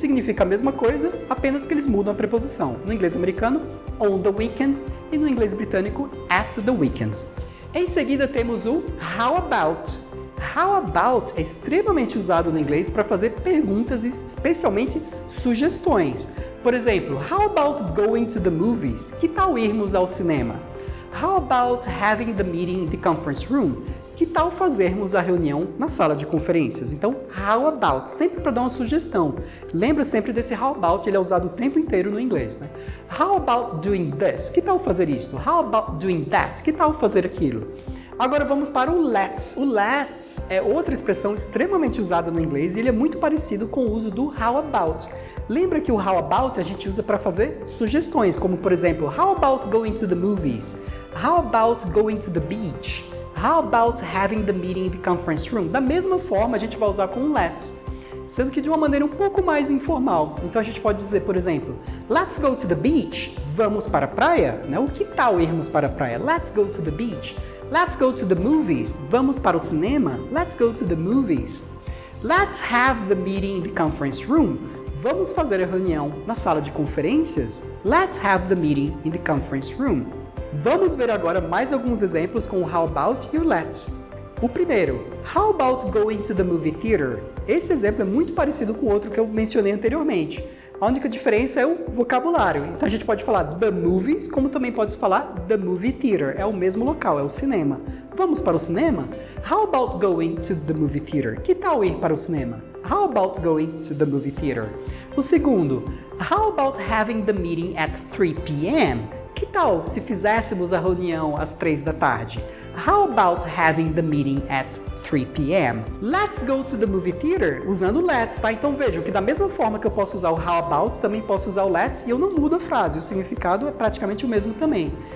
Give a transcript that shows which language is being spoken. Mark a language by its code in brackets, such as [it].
[pt] Significa a mesma coisa, apenas que eles mudam a preposição. No inglês americano, [en] on the weekend, [pt] e no inglês britânico, [en] at the weekend. [pt] Em seguida temos o how about. How about é extremamente usado no inglês para fazer perguntas e especialmente sugestões. Por exemplo, [en] how about going to the movies? [pt] Que tal irmos ao cinema? [en] How about having the meeting in the conference room? [pt] Que tal fazermos a reunião na sala de conferências? Então, how about, sempre para dar uma sugestão. Lembra sempre desse how about, ele é usado o tempo inteiro no inglês, né? [en] How about doing this? [pt] Que tal fazer isto? [en] How about doing that? [pt] Que tal fazer aquilo? Agora vamos para o let's. O let's é outra expressão extremamente usada no inglês e ele é muito parecido com o uso do how about. Lembra que o how about a gente usa para fazer sugestões, como por exemplo, [en] how about going to the movies? How about going to the beach? How about having the meeting in the conference room? [pt] Da mesma forma, a gente vai usar com o let's, sendo que de uma maneira um pouco mais informal. Então a gente pode dizer, por exemplo, [en] let's go to the beach. [pt] Vamos para a praia? Né? O que tal irmos para a praia? [en] Let's go to the beach. Let's go to the movies. [pt] Vamos para o cinema? [en] Let's go to the movies. Let's have the meeting in the conference room. [pt] Vamos fazer a reunião na sala de conferências? [en] Let's have the meeting in the conference room. [pt] Vamos ver agora mais alguns exemplos com o how about e o let's. O primeiro, [en] how about going to the movie theater? [pt] Esse exemplo é muito parecido com o outro que eu mencionei anteriormente. A única diferença é o vocabulário. Então a gente pode falar the movies, como também pode falar the movie theater. É o mesmo local, é o cinema. Vamos para o cinema? [en] How about going to the movie theater? [pt] Que tal ir para o cinema? [en] How about going to the movie theater? [pt] O segundo, [en] how about having the meeting at 3 p.m.? [pt] Que tal se fizéssemos a reunião às 3 da tarde? [en] How about having the meeting at 3 p.m.? Let's go to the movie theater, [pt] usando [en] let's, tá? [pt] Então vejam que da mesma forma que eu posso usar o how about, também posso usar o let's e eu não mudo a frase, o significado é praticamente o mesmo também.